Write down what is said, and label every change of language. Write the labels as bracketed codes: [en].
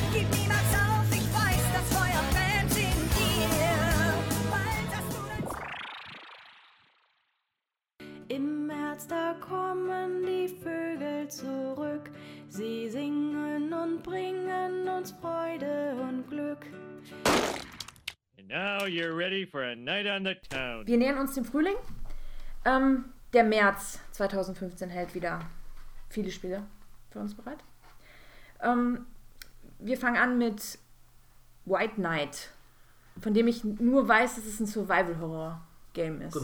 [de] Gib niemals auf, ich weiß, das Feuer brennt in dir. Im März, da kommen die Vögel zurück. Sie singen und bringen uns Freude und Glück. [en] And now you're ready for a night on the town. [de] Wir nähern uns dem Frühling. Der März 2015 hält wieder viele Spiele für uns bereit. Wir fangen an mit White Knight, von dem ich nur weiß, dass es ein Survival-Horror-Game ist.